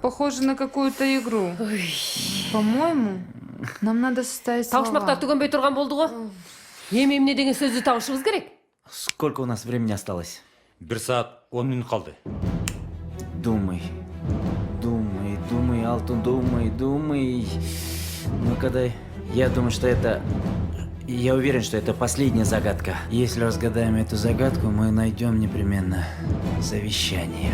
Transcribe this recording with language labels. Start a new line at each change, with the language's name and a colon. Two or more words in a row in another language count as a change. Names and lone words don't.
Russian: Похоже на какую-то игру. По-моему, нам надо составить слова.
Kyrgyz: Табышмактар түгөнбөй турган болду го. Эми эмне деген сөздү табышыбыз керек?
Russian: Сколько у нас времени осталось?
Kyrgyz: 1 саат 10 минут қалды.
Russian: Думай. Думай, Алтын, думай. Ну-ка дай. Я думаю, что это... Я уверен, что это последняя загадка. Если разгадаем эту загадку, мы найдем непременно завещание.